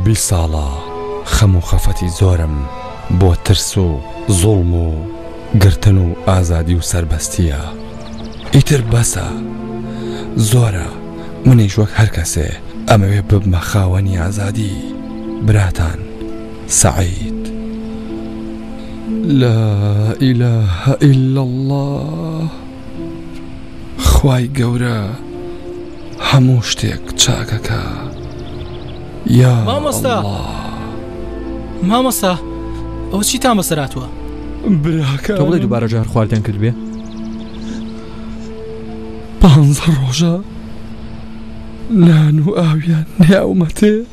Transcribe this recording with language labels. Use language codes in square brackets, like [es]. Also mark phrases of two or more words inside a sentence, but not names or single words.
[ckb] 20 ساڵە خەم و خەفەتی زۆرم بۆ ترس و زوڵم و گرتن و ئازادی و سەربەستیە ئیتر بەسە زۆرە منیش وەک هەر کەسێ ئەمەوێ ببمە خاوەنی ئازادی براتان سەعید [ar] لا إله إلا الله [ckb] خوای گەورە هەموو شتێک چاکەکە یا مامۆستا ئەوە چیتان بەسەراتوە براکە تۆ بڵێ دووبارە جار خواردیان کرد بێ 15 ڕۆژە نان و ئاویان نێاومەتێ